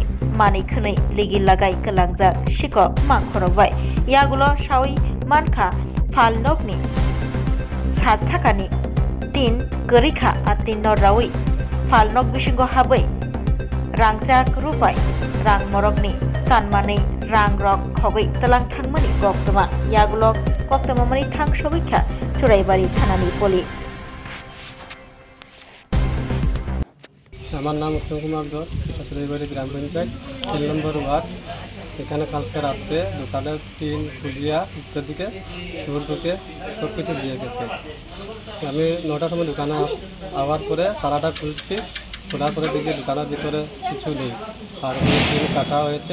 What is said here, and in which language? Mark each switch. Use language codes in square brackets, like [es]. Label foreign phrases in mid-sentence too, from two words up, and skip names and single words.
[trp] मानै खनै लिगि लागाय गलांजाक शिকক मांखरबाय यागुलो सावै मानखा फालनकनि सात साखानि तीन गरीखा आ तीन रावै फालनक बिसिंगो हाबै रांजाक रुपाय रां मरकनि तानमानै रां रक खगै तलां थांमानि गक्तमा यागुलो गक्तमामानि थां सबैखा चुराइबारि थानानि पुलिस। [bn] আমার নাম উত্তম কুমার দর, এটা চুরাইবাড়ি গ্রাম পঞ্চায়েত 3 নম্বর ওয়ার্ড। এখানে কালকে রাত্রে দোকানের টিন খুলিয়া ইত্যাদিকে চোর ঢুকে সব কিছু দিয়ে গেছে। আমি 9টার সময় দোকানে আওয়ার পরে তালাটা খুলছি, খোলার পরে দেখি দোকানের ভিতরে কিছু নেই আর টিন কাটা হয়েছে।